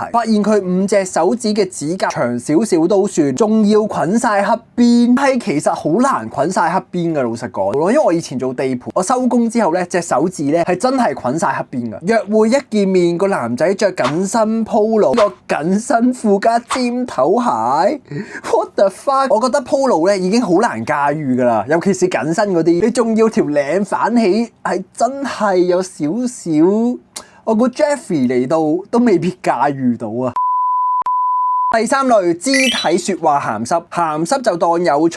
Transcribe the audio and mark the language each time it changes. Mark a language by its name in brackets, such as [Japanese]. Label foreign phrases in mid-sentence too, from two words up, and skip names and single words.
[Cantonese] 發現佢5隻手指嘅指甲長少少都算，仲要捆晒黑邊，係其實好難捆晒黑邊嘅。老實講，因為我以前做地盤，我收工之後咧，隻手指咧係真係捆晒黑邊噶。約會一見面，個男仔着緊身 Polo， 個緊身褲加尖頭鞋 ， [English] what the fuck？ [Cantonese] 我覺得 Polo 咧已經好難駕馭噶啦，尤其是緊身嗰啲，你仲要條領反起，係真係有少少，我估 Jeffrey 嚟到都未必駕馭到啊！第3類，肢體說話鹹濕，鹹濕就當有趣。